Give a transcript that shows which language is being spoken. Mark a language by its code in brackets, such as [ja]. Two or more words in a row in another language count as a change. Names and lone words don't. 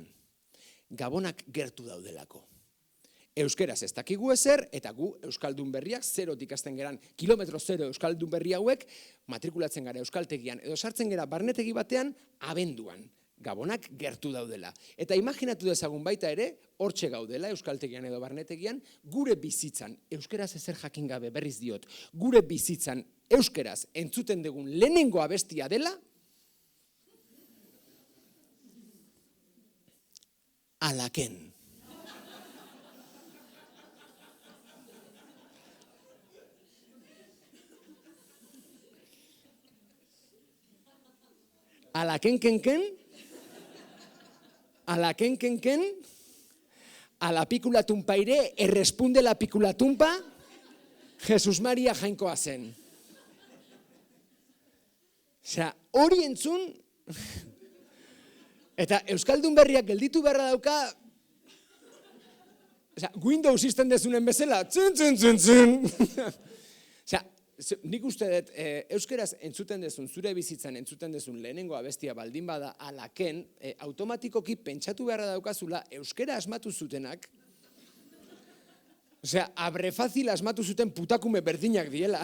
[eu] Gabonak gertu daudelako. Euskeraz ez dakigu ezer, eta gu Euskaldun berriak zerotik hasten geran, kilometro zero Euskaldun berri hauek, matrikulatzen gara euskaltegian, edo sartzen gara barnetegi batean, abenduan. Gabonak gertu daudela. Eta imaginatu dezagun baita ere, hortxe gaudela euskaltegian edo barnetegian, gure bizitzan, euskeraz ezer jakin gabe berriz diot, gure bizitzan euskeraz entzuten dugun lehenengo abestia dela, Alaken. Alaken-ken-ken, alaken-ken-ken, a la pícula tumpaire, erresponde la pícula tumpa, Jesus Maria jainkoa zen. Osea, hori entzun, eta Euskaldun berriak gelditu beharra dauka, osea, Windows izten dezunen bezala, txun. Osea, nik uste dut, euskeraz entzuten dezun, zure bizitzan entzuten dezun lehenengo abestia baldin bada Alaken, automatikoki pentsatu beharra daukazula euskera asmatu zutenak, osea, abrefazil asmatu zuten putakume berdinak diela.